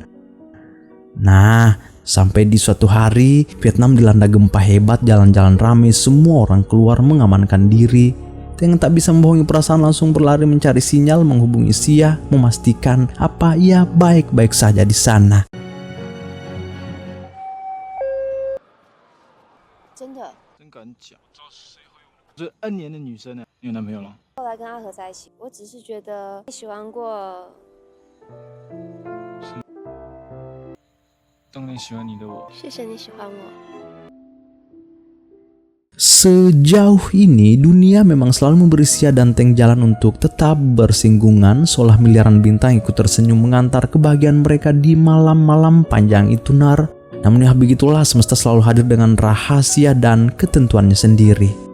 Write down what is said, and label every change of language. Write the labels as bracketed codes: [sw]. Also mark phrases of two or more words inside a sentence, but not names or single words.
[id] Nah, sampai di suatu hari Vietnam dilanda gempa hebat. Jalan-jalan ramai, semua orang keluar mengamankan diri. Teng tak bisa membohongi perasaan, langsung berlari mencari sinyal, menghubungi Sia, memastikan apa ia baik-baik saja di sana. [zh] 真的。真敢讲，这 N 年的女生呢？你有男朋友了？后来跟阿和在一起，我只是觉得喜欢过。当年喜欢你的我。谢谢你喜欢我。 [id] Sejauh ini dunia memang selalu memberi Sia dan Teng jalan untuk tetap bersinggungan. Seolah miliaran bintang ikut tersenyum mengantar kebahagiaan mereka di malam-malam panjang itu. Namun ya begitulah, semesta selalu hadir dengan rahasia dan ketentuannya sendiri.